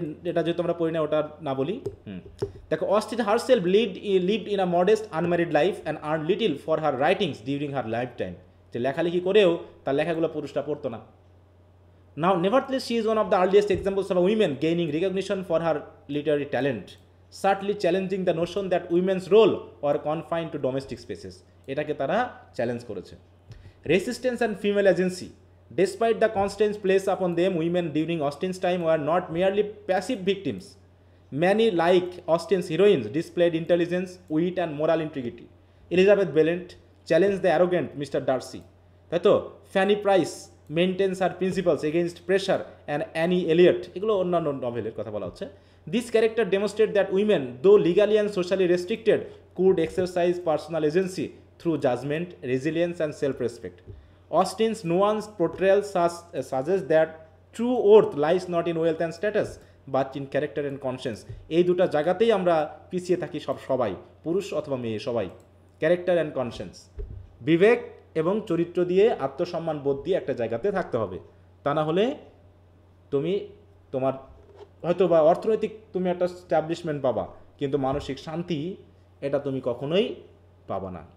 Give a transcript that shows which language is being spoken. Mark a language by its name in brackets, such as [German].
[Bangla] এটা যেহেতু আমরা পড়ি না ওটা না বলি। দেখো, [English] Austen herself lived in a modest unmarried life and earn little for her writings during her lifetime. [Bangla] যে লেখালেখি করেও তার লেখাগুলো পুরুষরা পড়তো না। [English] Now nevertheless she is one of the earliest examples of a women gaining recognition for her literary talent, subtly challenging the notion that women's role were confined to domestic spaces. [Bangla] এটাকে তারা চ্যালেঞ্জ করেছে। [English] Resistance and female agency, despite the constraints placed upon them, women during Austen's time were not merely passive victims. Many, like Austen's heroines, displayed intelligence, wit, and moral integrity. Elizabeth Bennet challenged the arrogant Mr. Darcy. [Bangla] তাই তো? [English] Fanny Price maintains her principles against pressure, and Annie Elliot, [Bangla] এগুলো অন্যান্য নভেলের কথা বলা হচ্ছে। [English] This character demonstrated that women, though legally and socially restricted, could exercise personal agency through judgment, resilience, and self-respect. Austen's nuanced portrayal suggests that true worth lies not in wealth and status, but in character and conscience. [Bangla] এই দুটো জায়গাতেই আমরা পিছিয়ে থাকি সবাই, পুরুষ অথবা মেয়ে সবাই। [English] character and conscience, [Bangla] বিবেক এবং চরিত্র দিয়ে, আত্মসম্মান বোধ দিয়ে একটা জায়গাতে থাকতে হবে। তা না হলে তুমি তোমার হয়তো বা অর্থনৈতিক তুমি একটা স্ট্যাবলিশমেন্ট পাবা, কিন্তু মানসিক শান্তি এটা তুমি কখনোই পাবা না।